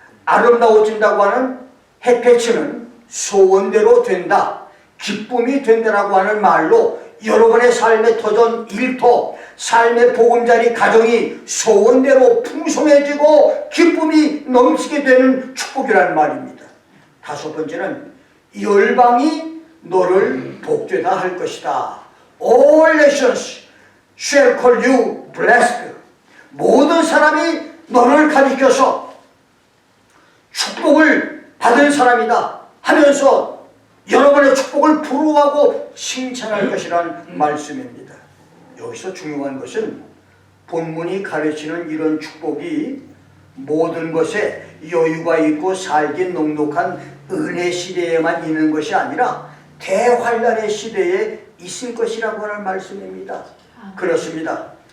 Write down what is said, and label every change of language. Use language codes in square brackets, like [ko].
[ko] 아름다워진다고 하는 햇볕은 소원대로 된다, 기쁨이 된다라고 하는 말로 여러분의 삶의 터전 일터, 삶의 보금자리 가정이 소원대로 풍성해지고 기쁨이 넘치게 되는 축복이라는 말입니다. 다섯 번째는 열방이 너를 복되다 할 것이다. [en] All nations shall call you blessed. [ko] 모든 사람이 너를 가리켜서 축복을 받은 사람이다 하면서 여러분의 축복을 부러워하고 칭찬할 것이라는 말씀입니다. 여기서 중요한 것은 본문이 가르치는 이런 축복이 모든 것에 여유가 있고 살기 넉넉한 은혜 시대에만 있는 것이 아니라 대환란의 시대에 있을 것이라고 하는 말씀입니다. 그렇습니다.